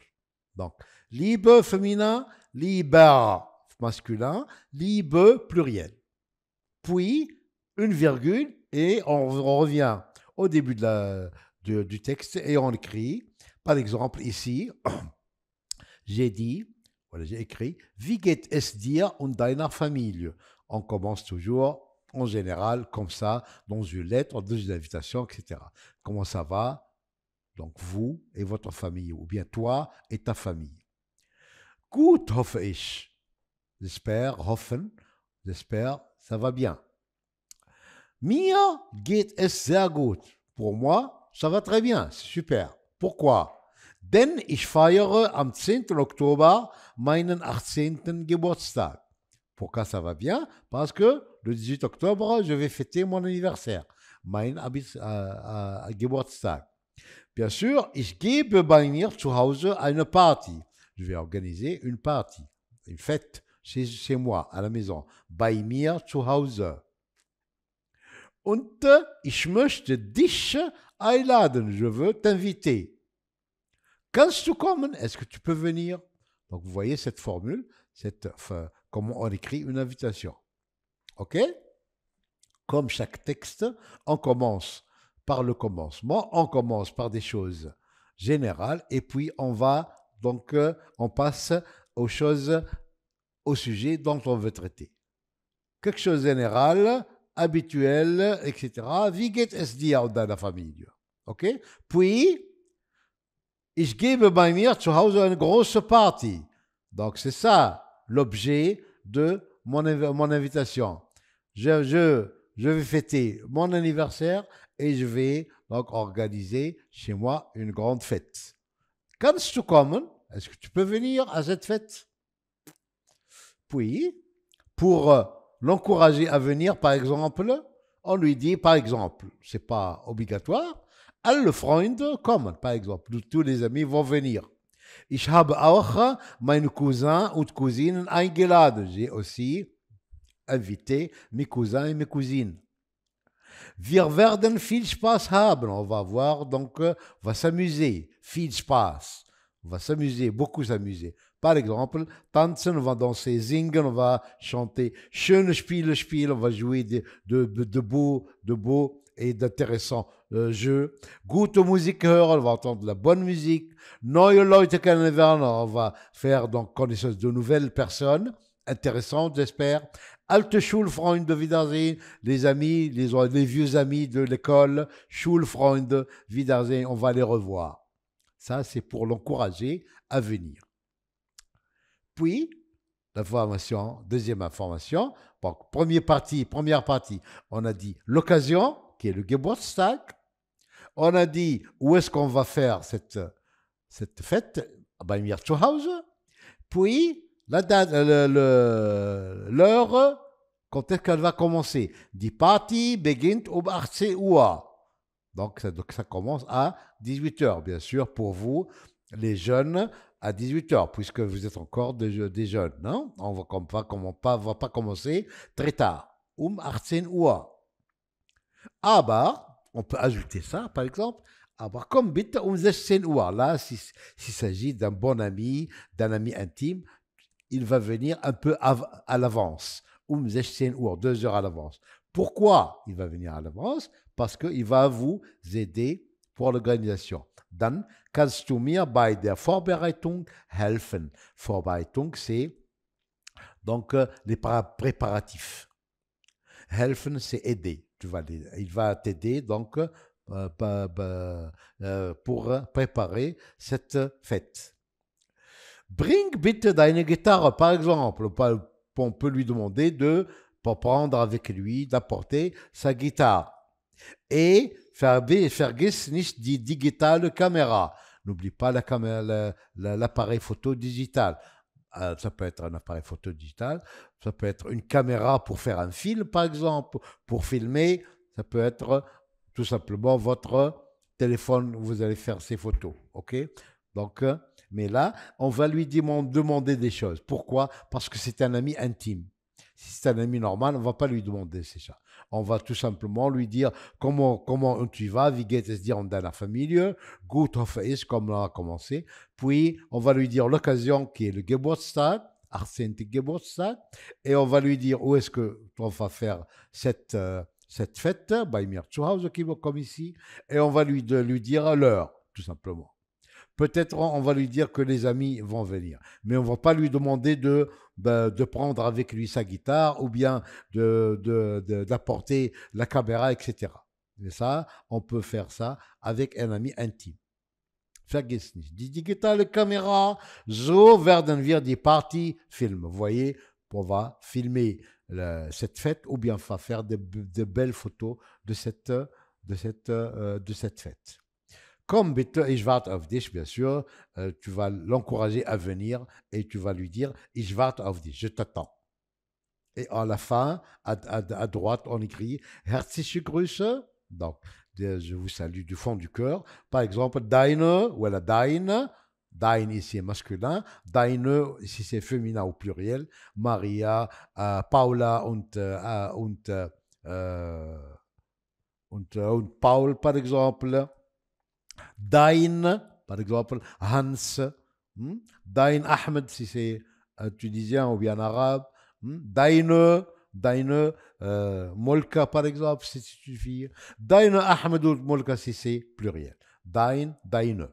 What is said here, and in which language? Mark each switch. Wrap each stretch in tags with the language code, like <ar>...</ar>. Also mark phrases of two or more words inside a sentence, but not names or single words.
<fr>Donc, Liebe féminin, lieber masculin, Liebe pluriel. Puis, une virgule, et on revient au début du texte et on écrit, par exemple, ici, j'ai dit, voilà, j'ai écrit,</fr> <de>Wie geht es dir und deiner Familie?</de> <fr>On commence toujours, en général, comme ça, dans une lettre, dans une invitation, etc. Comment ça va? Donc, vous et votre famille, ou bien toi et ta famille.</fr> <de>Gut, hoffe ich.</de> <fr>J'espère, hoffen, j'espère, ça va bien.</fr> <de>Mir geht es sehr gut.</de> <fr>Pour moi, ça va très bien, c'est super. Pourquoi?</fr> <de>Denn ich feiere am 10. Oktober meinen 18. Geburtstag.</de> <fr>Pourquoi ça va bien? Parce que le 18 octobre, je vais fêter mon anniversaire.</fr> <de>Mein Geburtstag.</de> <fr>Bien sûr,</fr> <de>ich gebe bei mir zu Hause eine Party.</de> <fr>Je vais organiser une party, une fête chez moi, à la maison.</fr> <de>Bei mir zu Hause. Und ich möchte dich einladen.</de> <fr>Je veux t'inviter.</fr> <de>Kannst du kommen?</de> <fr>Est-ce que tu peux venir? Donc, vous voyez cette formule, comment on écrit une invitation. OK? Comme chaque texte, on commence par le commencement, on commence par des choses générales et puis on passe aux choses, au sujet dont on veut traiter. Quelque chose de général, habituel, etc.</fr> <de>Wie geht es dir und deiner Familie?</de> <fr>OK?</fr> <de>Puis, ich gebe bei mir zu Hause eine große Party.</de> <fr>Donc, c'est ça l'objet de mon invitation. Je vais fêter mon anniversaire et je vais donc organiser chez moi une grande fête.</fr> <de>Kannst du kommen?</de> <fr>Est-ce que tu peux venir à cette fête? Puis, pour l'encourager à venir, par exemple, on lui dit, par exemple, c'est pas obligatoire,</fr> <de>alle Freunde kommen,</de> <fr>par exemple, tous les amis vont venir.</fr> <de>Ich habe auch meine Cousins und Cousinen eingeladen.</de> <fr>J'ai aussi invité mes cousins et mes cousines.</fr> <de>Wir werden viel Spaß haben.</de> <fr>On va voir, donc, on va s'amuser.</fr> <de>Viel Spaß.</de> <fr>On va s'amuser, beaucoup s'amuser. Par exemple, tanzen, on va danser, singen, on va chanter,</fr> <de>schöne Spiele spielen,</de> <fr>on va jouer de beaux et d'intéressants jeux.</fr> <de>Gute Musik hören,</de> <fr>on va entendre de la bonne musique.</fr> <de>Neue Leute kennenlernen,</de> <fr>on va faire donc connaissance de nouvelles personnes intéressantes, j'espère.</fr> <de>Alte Schulfreunde, Wiedersehen,</de> <fr>les amis, les vieux amis de l'école,</fr> <de>Schulfreunde, Wiedersehen,</de> <fr>on va les revoir. Ça, c'est pour l'encourager à venir. Puis, deuxième information. Donc, première partie, on a dit l'occasion, qui est le Geburtstag. On a dit où est-ce qu'on va faire cette fête,</fr> <de>bei mir zu Hause.</de> <fr>Puis, la date, l'heure, quand est-ce qu'elle va commencer?</fr> <de>Die Party beginnt 18 Uhr.</de> <fr>Donc, ça commence à 18h, bien sûr, pour vous, les jeunes, à 18h, puisque vous êtes encore des jeunes. Non? On va pas commencer très tard.</fr> <de>18 Uhr. Aber,</de> <fr>on peut ajouter ça, par exemple,</fr> <de>aber komm bitte 16 Uhr.</de> <fr>Là, s'il s'agit d'un bon ami, d'un ami intime, il va venir un peu à l'avance. 16 Uhr, 2 heures à l'avance. Pourquoi il va venir à l'avance? Parce qu'il va vous aider pour l'organisation.</fr> <de>Dann kannst du mir bei der Vorbereitung helfen. Vorbereitung,</de> <fr>c'est donc les préparatifs. Helfen, c'est aider. Il va t'aider donc pour préparer cette fête.</fr> <de>Bring bitte deine Gitarre,</de> <fr>par exemple. On peut lui demander pour prendre avec lui, d'apporter sa guitare.</fr> <de>Et vergiss nicht die digitale Kamera.</de> <fr>N'oublie pas l'appareil photo digital. Ça peut être un appareil photo digital, ça peut être une caméra pour faire un film, par exemple, pour filmer. Ça peut être tout simplement votre téléphone où vous allez faire ces photos. OK? Donc, mais là, on va lui demander des choses. Pourquoi? Parce que c'est un ami intime. Si c'est un ami normal, on ne va pas lui demander c'est ça. On va tout simplement lui dire comment tu vas,</fr> <de>wie geht es dir in deiner Familie, gut hoffe ich,</de> <fr>comme on a commencé. Puis, on va lui dire l'occasion qui est le Geburtstag, 18.</fr> <de>Geburtstag,</de> <fr>et on va lui dire où est-ce que on va faire cette fête,</fr> <de>bei mir zu Hause,</de> <fr>comme ici, et on va lui dire l'heure, tout simplement. Peut-être on va lui dire que les amis vont venir, mais on ne va pas lui demander de prendre avec lui sa guitare ou bien d'apporter la caméra, etc. Et ça, on peut faire ça avec un ami intime.</fr> <de>Vergiss nicht, die digitale Kamera, so werden wir die Party filmen.</de> <fr>Vous voyez, on va filmer cette fête ou bien on va faire de belles photos de cette fête.</fr> <de>Comme bitte, ich warte auf dich,</de> <fr>bien sûr, tu vas l'encourager à venir et tu vas lui dire,</fr> <de>ich warte auf dich,</de> <fr>je t'attends. Et à la fin, à droite, on écrit</fr> <de>herzliche Grüße.</de> <fr>Donc, je vous salue du fond du cœur. Par exemple, deine, ou la deine, dein ici est masculin, deine ici c'est féminin au pluriel, Maria, Paula und Paul, par exemple. Dein, par exemple, Hans, Dein Ahmed, si c'est un Tunisien ou bien arabe, Deine, Molka, par exemple, si c'est une fille, Deine Ahmed ou Molka, si c'est pluriel, Deine.</fr>